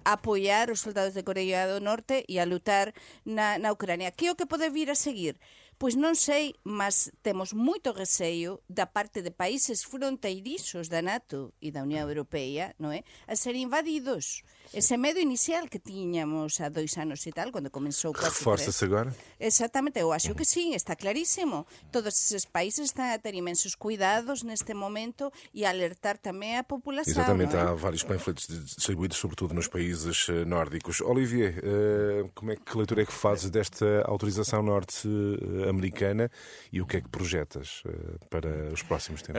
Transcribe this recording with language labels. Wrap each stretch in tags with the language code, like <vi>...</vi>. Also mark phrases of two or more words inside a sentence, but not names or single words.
<gl>A apoiar os soldados de Corea do Norte e a lutar na Ucrania. Que é o que pode vir a seguir? Pois non sei, mas temos moito receio da parte de países fronteiriços da NATO e da Unión Europea, non é? A ser invadidos. Ese medo inicial que tiñamos há 2 anos e tal, quando comenzou o</gl> <pt>Reforça-se agora?</pt> <gl>Exactamente,</gl> <pt>eu acho que sim,</pt> <gl>está clarísimo. Todos esses países están a ter imensos cuidados neste momento e a alertar tamén</gl> <pt>a população. Exatamente, não é? há vários panfletos distribuídos, sobretudo nos países nórdicos. Olivier, que leitura é que fazes desta autorização norte-americana e o que é que projetas para os próximos tempos?</pt>